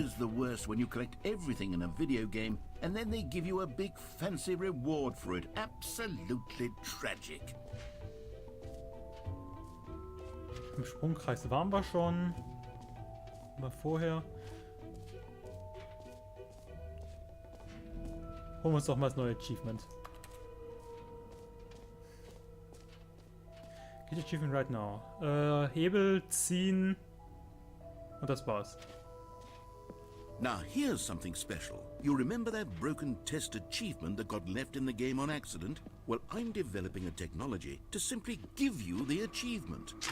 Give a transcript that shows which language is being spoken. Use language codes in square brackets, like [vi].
[en] is the worst when you collect everything in a video game and then they give you a big fancy reward for it. Absolutely tragic. [de] Im Sprungkreis waren wir schon. Aber vorher. Holen wir uns doch mal das neue Achievement. [en] Get Achievement right now. [de] Hebel ziehen. Und das war's. [en] Now here's something special. You remember that broken test achievement that got left in the game on accident? Well, I'm developing a technology to simply give you the achievement.